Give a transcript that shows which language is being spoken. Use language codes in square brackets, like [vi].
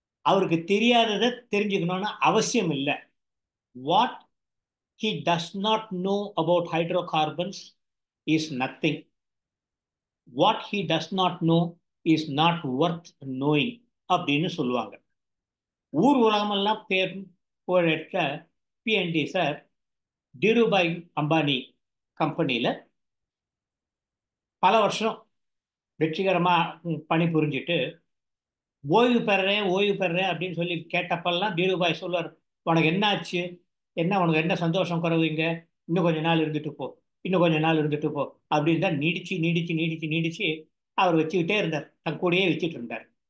[ta] அவருக்கு தெரியாததை தெரிஞ்சுக்கணும்னு அவசியம் இல்லை. [en] What he does not know about hydrocarbons is nothing. What he does not know is not worth knowing [ta] அப்படின்னு சொல்லுவாங்க. ஊர் உலகமெல்லாம் பேர் புகழெடுத்த பிஎன்டி சார் தீருபாய் அம்பானி கம்பெனியில் பல வருஷம் வெற்றிகரமாக பணிபுரிஞ்சிட்டு ஓய்வு பெறேன் அப்படின்னு சொல்லி கேட்டப்பெல்லாம் தீருபாய் சொல்வார், உனக்கு என்ன ஆச்சு, உனக்கு என்ன சந்தோஷம் குறைவுங்க, இன்னும் கொஞ்ச நாள் இருந்துட்டு போ அப்படின்னு தான் நீடிச்சு அவர் வச்சுக்கிட்டே இருந்தார், தன் கூடயே வச்சுட்டு இருந்தார்.